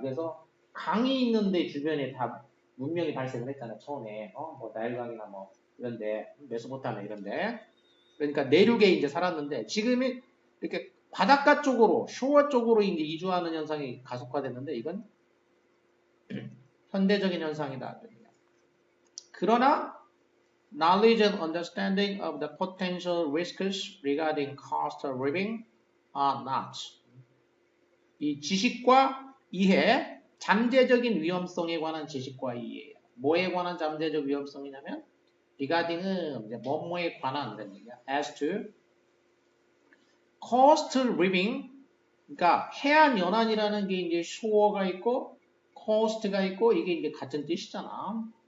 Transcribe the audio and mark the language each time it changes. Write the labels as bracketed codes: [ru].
[ko] 그래서 강이 있는 데 주변에 다 문명이 발생을 했잖아, 처음에. 뭐, 나일강이나 뭐, 이런데, 메소포타미아 이런데. 그러니까 내륙에 이제 살았는데, 지금은 이렇게 바닷가 쪽으로, 쇼어 쪽으로 이제 이주하는 현상이 가속화됐는데, 이건 현대적인 현상이다. 그러나, [en] knowledge and understanding of the potential risks regarding cost of living are not. [ko] 이 지식과 이해, 잠재적인 위험성에 관한 지식과 이해. 뭐에 관한 잠재적 위험성이냐면 regarding은 이제 뭐뭐에 관한 이런 얘기야. [en] as to cost of living, [ko] 그러니까 해안 연안이라는 게 이제 shore가 있고 cost가 있고 이게 이제 같은 뜻이잖아.